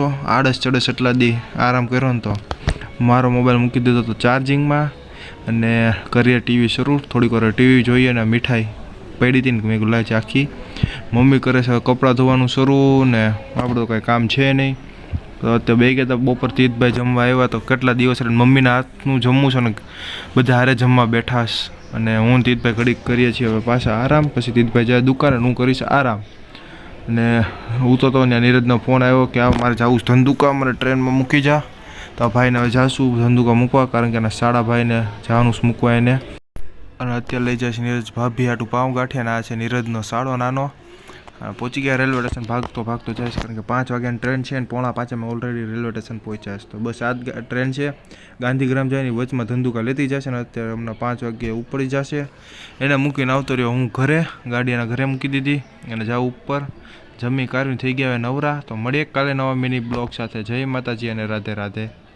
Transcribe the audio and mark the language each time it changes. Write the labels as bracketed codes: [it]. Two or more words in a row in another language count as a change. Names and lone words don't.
[gu] આળસ ચઢે એટલા દી આરામ કર્યો ને તો મારો મોબાઇલ મૂકી દીધો તો ચાર્જિંગ મેં અને કરીએ ટીવી શરૂ। થોડી વર ટીવી જોઈએ ને મીઠાઈ પડી થી ને મૈં ગુલાય આખી। મમ્મી કરે છે કપડા ધોવાનું શરૂ ને આપણે તો કાંઈ કામ છે નહીં। તો અત્યારે બે ગયા બપોર તીતભાઈ જમવા આવ્યા તો કેટલા દિવસ મમ્મીના હાથનું જમવું છે ને બધા હારે જમવા બેઠાશ અને હૂં તીતભાઈ ઘડીક કરીએ છીએ હવે પાછા આરામ। પછી તીતભાઈ જાએ દુકાને હૂં કરીશ આરામ। અને હૂં તો ત્યાં નીરજનો ફોન આવ્યો કિ આ મારે જાવું છે ધંધુકા, મને ટ્રેન મેં મૂકી જા। તો ભાઈ ને જાશૂ ધંધુકા મૂકવા કારણ કે સાડા ભાઈ ને જાવાનું મૂકવા એને। અને અત્યારે લઈ જાય છે નીરજ ભાભી હાટૂ પાવ ગાઠિયા ને આ છે નીરજનો સાડો નાનો। પહુંચી ગયા રેલવે સ્ટેશન, ભાગતો ભાગતો જાએ કારણ કે 5 વાગ્યાની ટ્રેન છે ને 4:45 મેં ઑલરેડી રેલવે સ્ટેશન પહુંચ્યા છે। તો બસ આજ ટ્રેન છે ગાંધીગ્રામ જાયની વચમાં ધંધુકા લેતી જશે ને અત્યારે હમને 5 વાગ્યે ઉપડી જશે। એને મૂકીને આવતો રહ્યો હૂં ઘરે, ગાડી એના ઘરે મૂકી દીધી અને જાઊ ઉપર। જમી કાર્ય થઈ ગયા નવરા। તો મળીએ કાલે નવા મિની બ્લૉગ સાથે। જય માતાજી અને રાધે રાધે।